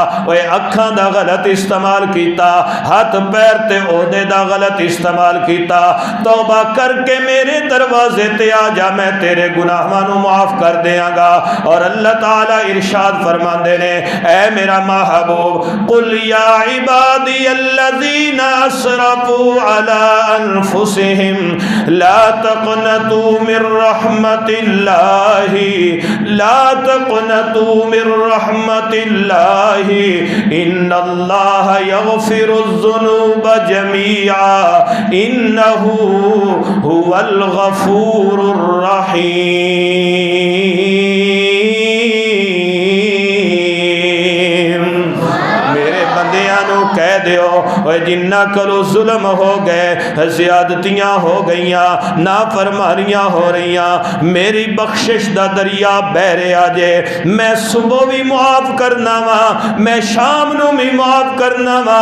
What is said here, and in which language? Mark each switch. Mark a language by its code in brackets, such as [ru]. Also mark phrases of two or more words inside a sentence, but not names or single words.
[pa] اوئے اکھاں دا غلط استعمال کیتا، ہاتھ پیر تے اوہدے دا غلط استعمال کیتا، توبہ کر کے میرے دروازے تے آ جا، میں تیرے گناہاں نوں معاف کر دینگا. اور اللہ تعالیٰ ارشاد فرماندے نے اے میرا محبوب [ar] قل يا عبادي الذين أسرفوا على أنفسهم لا تقنطوا من رحمة الله، لا تقنطوا من رحمة الله إن الله يغفر الذنوب جميعا إنه هو الغفور الرحيم. [pa] میرے بندیاں نوں کہہ دیو اوئے جنہاں کرو ظلم ہو گئے، زیادتیاں ہو گئیاں، نافرمانیاں ہو رہیاں، میری بخشش دا دریا بہہ رہا جے. میں صبح بھی معاف کرنا وا، میں شام نوں بھی معاف کرنا وا.